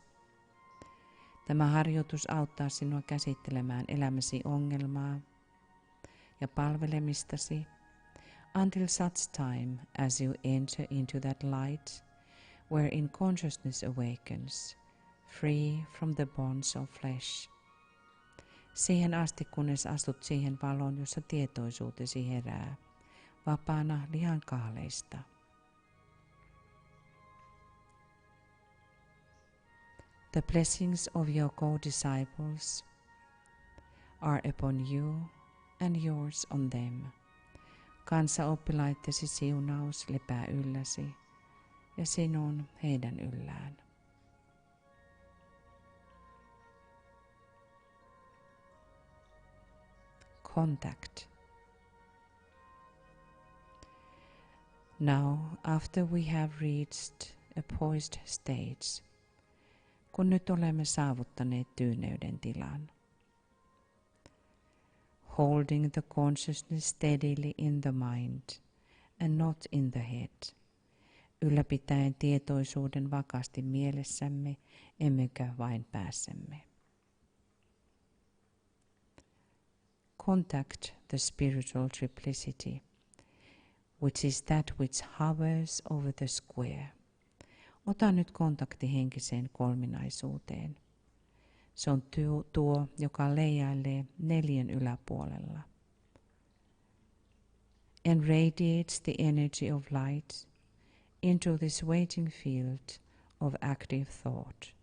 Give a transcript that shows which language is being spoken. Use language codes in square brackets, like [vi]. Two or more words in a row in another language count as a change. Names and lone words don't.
[fi] Tämä harjoitus auttaa sinua käsittelemään elämäsi ongelmaa ja palvelemistasi [en] until such time as you enter into that light wherein consciousness awakens, free from the bonds of flesh. [fi] Siihen asti, kunnes astut siihen valoon, jossa tietoisuutesi herää, vapaana lihan kaaleista. [en] The blessings of your co-disciples are upon you and yours on them. [fi] Kanssaoppilaittesi siunaus lepää ylläsi ja sinun heidän yllään. [en] Contact. Now, after we have reached a poised stage, [fi] kun nyt olemme saavuttaneet tyyneyden tilan. [en] Holding the consciousness steadily in the mind and not in the head. [fi] Ylläpitäen tietoisuuden vakaasti mielessämme, emmekä vain päässämme. [en] Contact the spiritual triplicity, which is that which hovers over the square. [fi] Ota nyt kontakti henkiseen kolminaisuuteen. Se on tuo, joka leijailee 4 yläpuolella. [en] And radiates the energy of light into this waiting field of active thought.